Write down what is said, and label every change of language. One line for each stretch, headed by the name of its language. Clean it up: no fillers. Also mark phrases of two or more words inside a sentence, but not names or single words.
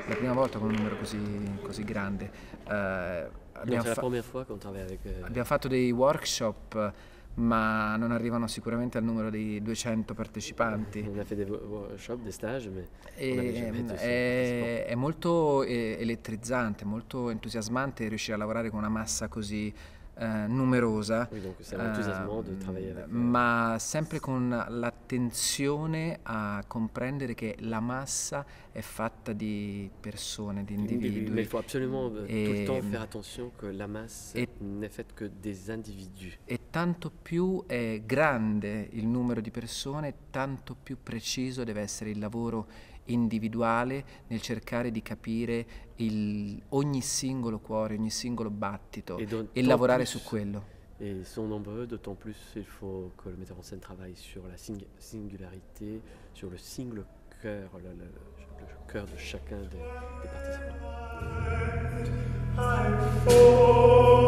Italian: prima volta con un numero così grande.
French: Non, c'est la première fois qu'on travaille avec...
Italian: Abbiamo fatto dei workshop, ma non arrivano sicuramente al numero di 200 partecipanti.
French: On a fait des workshops, des stages, mais on n'avait jamais été aussi
Italian: È molto elettrizzante, molto entusiasmante riuscire a lavorare con una massa così numerosa,
French: oui, donc c'est enthousiasmant de travailler avec
Italian: ma sempre con l'attenzione a comprendere che la massa è fatta di persone, di individui.
French: Mais il faut absolument tout le temps faire attention que la masse n'est faite que des individus.
Italian: E tanto più è grande il numero di persone, tanto più preciso deve essere il lavoro individuale nel cercare di capire ogni singolo cuore, ogni singolo battito e lavorare su quello.
French: Et ils sont nombreux, d'autant plus il faut que le metteur en scène travaille sur la singularité, sur le single cœur, le cœur de chacun des participants.